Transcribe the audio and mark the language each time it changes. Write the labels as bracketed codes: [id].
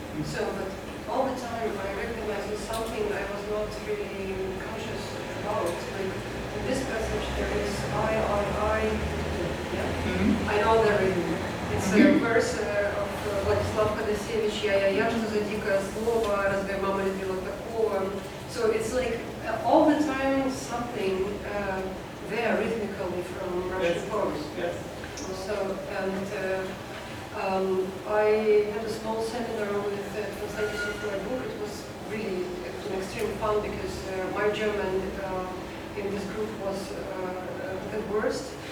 [en] So, but all the time I recognize something I was not really conscious about. Like, in this passage there is I. Yeah. I know the rhythm. It's a verse of [ru] Владислав Ходосевич, я что за дикое слово, разве мама любила такого. [en] So it's like all the time something there rhythmically from Russian poems. Yes. So, and I had a small seminar with translators of my book. It was really an extreme fun because my German in this group was the worst.